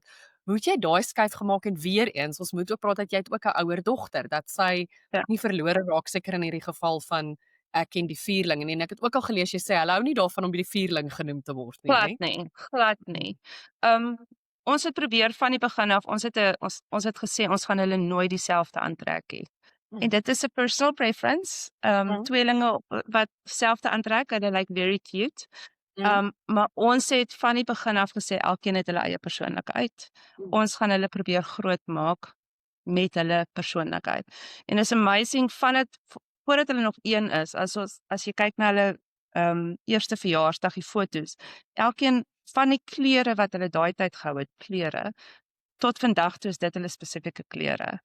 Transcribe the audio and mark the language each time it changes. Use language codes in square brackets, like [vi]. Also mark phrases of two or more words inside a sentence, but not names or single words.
[af] Hoe het jy daai skuif gemaak? En weer eens, ons moet ook praat dat jy het ook 'n ouer dogter, dat sy nie verlore raak, seker in hierdie geval van ek en die vierling, en ek het ook al gelees, jy sê, hulle hou nie daarvan om by die vierling genoem te word nie. Glad nie. Ons het probeer van die begin af, ons het gesê, ons gaan hulle nooit dieselfde aantrek hê. En dit is 'n [en] personal preference, [af] tweelinge wat selfde aantrek, hulle like [en] very cute. [af] Maar ons het van die begin af gesê, elkeen het hulle eie persoonlikheid. Ons gaan hulle probeer groot maak met hulle persoonlikheid. En is amazing van dit, voordat hulle nog 1 is, as jy kyk na hulle eerste verjaarsdag, die foto's, elkeen van die klere wat hulle daai tyd gehou het, klere, tot vandag toe is dit hulle spesifieke klere.